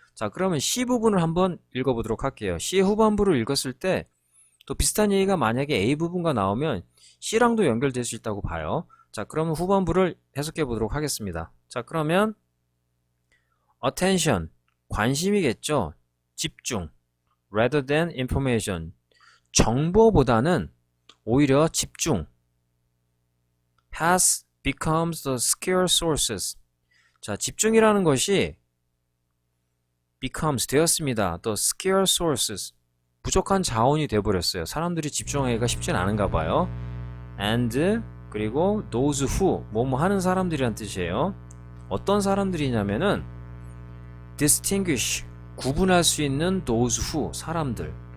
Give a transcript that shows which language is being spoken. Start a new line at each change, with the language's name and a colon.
Korean: 자, 그러면 C 부분을 한번 읽어보도록 할게요. C의 후반부를 읽었을 때 또 비슷한 얘기가 만약에 A 부분과 나오면 C랑도 연결될 수 있다고 봐요. 자, 그러면 후반부를 해석해 보도록 하겠습니다. 자, 그러면 attention, 관심이겠죠. 집중,
English: rather than information,
Korean: 정보보다는 오히려 집중,
English: has becomes the scarce sources.
Korean: 자, 집중이라는 것이 becomes 되었습니다.
English: the scarce sources,
Korean: 부족한 자원이 되어버렸어요. 사람들이 집중하기가 쉽진 않은가 봐요. and 그리고
English: those who,
Korean: 뭐뭐 하는 사람들이란 뜻이에요. 어떤 사람들이냐면은 distinguish, 구분할 수 있는
English: those who,
Korean: 사람들.